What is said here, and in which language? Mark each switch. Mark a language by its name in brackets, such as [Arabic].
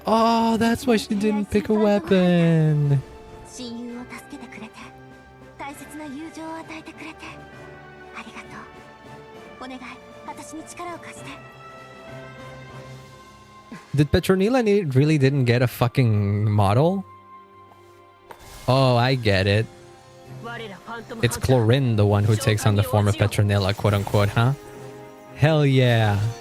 [English] Oh, that's why she didn't pick a weapon. [Japanese] 親友を助けてくれて、大切な友情を与えてくれて、ありがとう。お願い、私に力を貸して。 [English] Did Petronila really didn't get a fucking model? Oh, I get it. It's Clorinde, the one who takes on the form of Petronila, quote unquote, huh? Hell yeah.